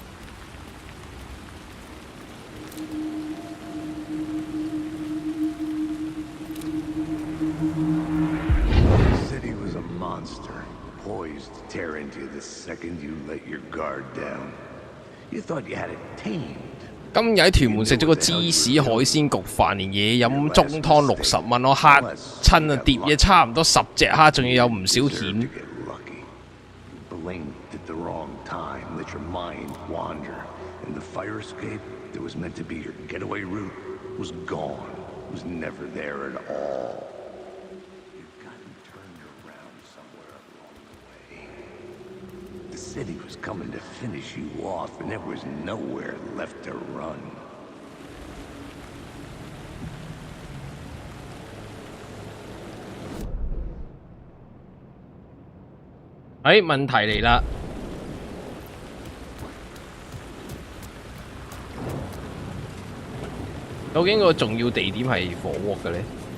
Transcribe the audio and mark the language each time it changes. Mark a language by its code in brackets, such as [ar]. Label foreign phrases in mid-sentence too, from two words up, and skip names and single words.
[en] The city was a monster, poised to tear into you the second you let your guard down. You thought you had it tamed. [yue] 今日喺屯門食咗個芝士海鮮焗飯，連嘢飲中湯60蚊，我嚇親啊！碟嘢差唔多10隻蝦，仲要有唔少蜆。 [en] Blinked at the wrong time, let your mind wander, and the fire escape that was meant to be your getaway route was gone. It was never there at all. You've gotten turned around somewhere along the way. The city was coming to finish you off, and there was nowhere left to run. [yue] 問題嚟啦！究竟個重要地點係火鍋嘅咧？